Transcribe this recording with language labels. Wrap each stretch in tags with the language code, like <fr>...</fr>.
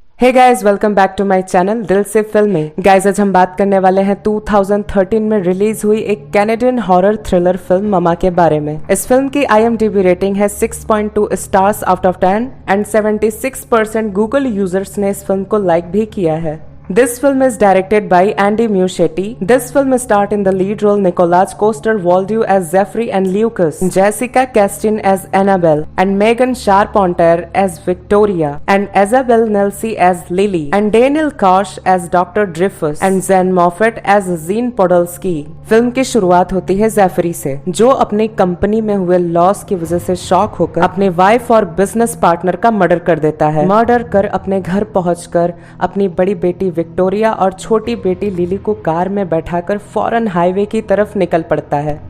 <en>hey guys, welcome back to my channel</en> <hi>दिल से फिल्में। गाइस, आज हम बात करने वाले हैं 2013 में रिलीज हुई एक Canadian horror thriller film mama के बारे में। इस फिल्म की IMDb रेटिंग है 6.2</hi> <en>stars out of 10 and</en> <hi>76% Google users ने इस फिल्म को लाइक भी किया है।</hi> <en>This film is directed by Andy Muschietti. This film starred in the lead role Nicolas Coster-Waldau as Zeffrey and Lucas, Jessica Chastain as Annabelle, and Megan Charpentier as Victoria, and Isabel Nancy as Lily, and Daniel Koch as Dr. Dreyfus, and Zen Moffat as Jean Podolsky.</en> <hi>Film की शुरुआत होती है Jeffrey से, जो अपनी company में हुए loss की वजह से शॉक होकर अपने वाइफ और बिजनेस पार्टनर का मर्डर कर देता है। मर्डर कर अपने घर पहुंचकर अपनी बड़ी बेटी विक्टोरिया और छोटी बेटी लिली को कार में बैठाकर फौरन हाईवे की तरफ निकल पड़ता है।</hi>